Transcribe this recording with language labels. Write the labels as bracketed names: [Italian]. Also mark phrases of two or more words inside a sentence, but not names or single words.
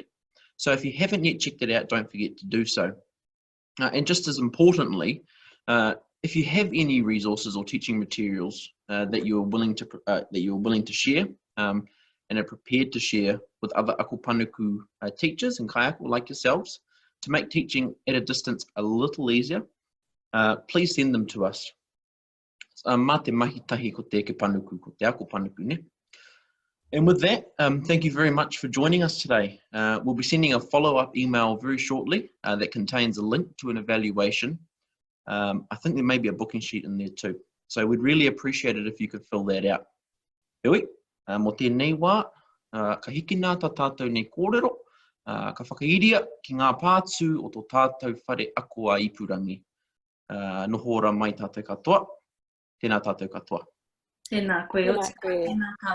[English] So if you haven't yet checked it out, don't forget to do so. And just as importantly, if you have any resources or teaching materials that you are willing to share and are prepared to share with other Ako Panuku teachers and kaiako like yourselves to make teaching at a distance a little easier, please send them to us. [Māori] Mā te mahi tahi ko te panuku, ko te Ako Panuku ne. [English] And with that, thank you very much for joining us today. We'll be sending a follow-up email very shortly that contains a link to an evaluation. I think there may be a booking sheet in there too. So we'd really appreciate it if you could fill that out. [Māori] Heoi, mo tēnei wā, ka hiki nā tā tātou nei kōrero, ka whakairia ki ngā pātū o tō tātou whare ako a ipurangi. Noho ora mai tātou katoa, tēnā tātou katoa. Tēnā koe, tēnā tātou.